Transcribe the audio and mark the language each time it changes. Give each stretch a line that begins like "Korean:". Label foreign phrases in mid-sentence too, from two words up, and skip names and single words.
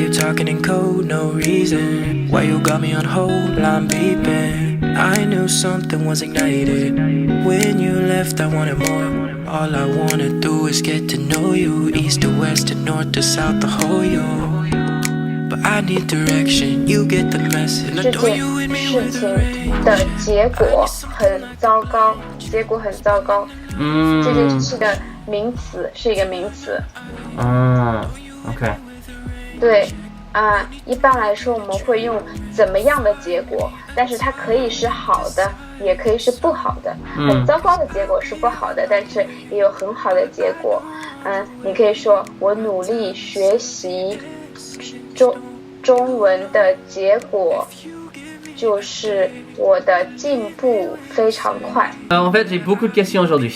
English: talking in code, no reason. Why you got me on hold, I'm beeping. I knew something was ignited. When you left, I wanted more. All I wanna do is get to know you. East to west to north to south, the whole you. But I need direction, you get the message.
Chinese: 这件事情的结果很糟糕，结果很糟糕。这件事的名词是一个名词。 OK。对一般来说我们会用怎么样的结果，但是它可以是好的，也可以是不好的。很糟糕的结果是不好的，但是也有很好的结果。你可以说我努力学习中文的结果就是我的进步非常快。
French: En fait, j'ai beaucoup de questions aujourd'hui.